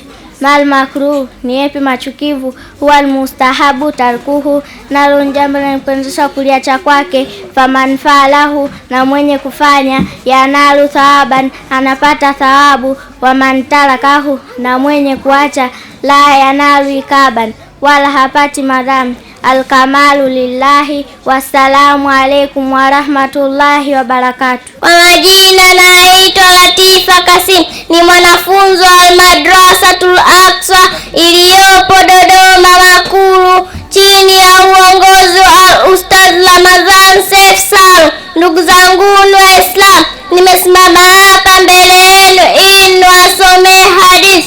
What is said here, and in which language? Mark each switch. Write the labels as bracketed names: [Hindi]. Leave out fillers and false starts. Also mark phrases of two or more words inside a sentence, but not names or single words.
[Arabic] ما المكروه, [Swahili] ni yepi machukivu? [Arabic] هو مستحب تركه, [Swahili] nalo jambo linapendeza kuliacha kwake. [Arabic] فمن فعله, [Swahili] na mwenye kufanya [Arabic] ينال ثوابا, [Swahili] anapata thawabu. [Arabic] ومن تركه, [Swahili] na mwenye kuacha [Arabic] لا ينال عقابا, [Swahili] wala hapati madhambi. [Arabic] الكمال لله. والسلام عليكم ورحمة الله وبركاته. [Swahili] Kwa majina naitwa Latifa Kasim, ni mwanafunzi wa Almadrasatul Aqsa iliyopo Dodoma Makulu chini ya uongozi wa Ustadh Ramadhan Seif Salum. Ndugu zangu Waislamu, nimesimama hapa mbele yenu ili niwasomee hadithi.